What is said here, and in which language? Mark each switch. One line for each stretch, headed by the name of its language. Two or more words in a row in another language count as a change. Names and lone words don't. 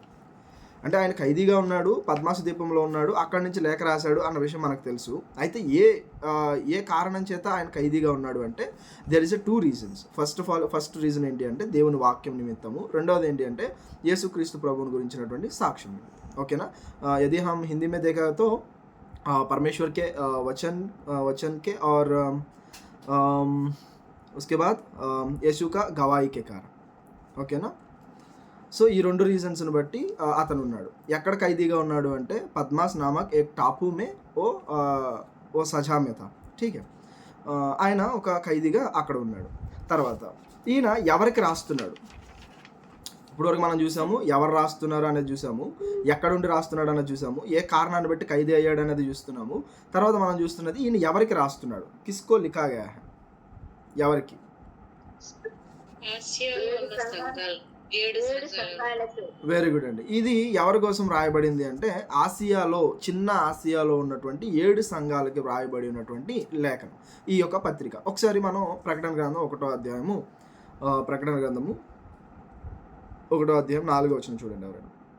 Telugu: అంటే ఆయన ఖైదీగా ఉన్నాడు, పద్మాసు దీపంలో ఉన్నాడు, అక్కడి నుంచి లేఖ రాశాడు అన్న విషయం మనకు తెలుసు. అయితే ఏ కారణం చేత ఆయన ఖైదీగా ఉన్నాడు అంటే
English: there is 2 reasons. first reason
Telugu: ఏంటి అంటే దేవుని వాక్యం నిమిత్తము, రెండవది ఏంటి అంటే యేసుక్రీస్తు ప్రభువుని గురించినటువంటి సాక్ష్యం. ఓకేనా?
Hindi: यदि हम हिंदी में देखा तो परमेश्वर के वचन के और उसके बाद यीशु का गवाही के कारण.
Telugu: ఓకేనా? సో ఈ 2 రీజన్స్ని బట్టి అతను ఉన్నాడు. ఎక్కడ ఖైదీగా ఉన్నాడు అంటే
Hindi: పద్మాస్ नामक एक टापू में वो सज़ा में था. ठीक है,
Telugu: ఆయన ఒక ఖైదీగా అక్కడ ఉన్నాడు. తర్వాత ఈయన ఎవరికి రాస్తున్నాడు? ఇప్పటివరకు మనం చూసాము ఎవరు రాస్తున్నారు అనేది చూసాము, ఎక్కడుండి రాస్తున్నాడు అనేది చూసాము, ఏ కారణాన్ని బట్టి ఖైదీ అయ్యాడు అనేది చూస్తున్నాము. తర్వాత మనం చూస్తున్నది ఈయన ఎవరికి రాస్తున్నాడు.
Hindi: किसको लिखा गया है,
Telugu: ఎవరికి?
English: very good
Telugu: అండి. ఇది ఎవరి కోసం రాయబడింది అంటే ఆసియాలో, చిన్న ఆసియాలో ఉన్నటువంటి 7 సంఘాలకి రాయబడి ఉన్నటువంటి లేఖనం ఈ యొక్క పత్రిక. ఒకసారి మనం ప్రకటన గ్రంథం 1వ అధ్యాయము, ప్రకటన గ్రంథము 1వ అధ్యాయం 4వ వచనం చూడండి ఎవరైనా.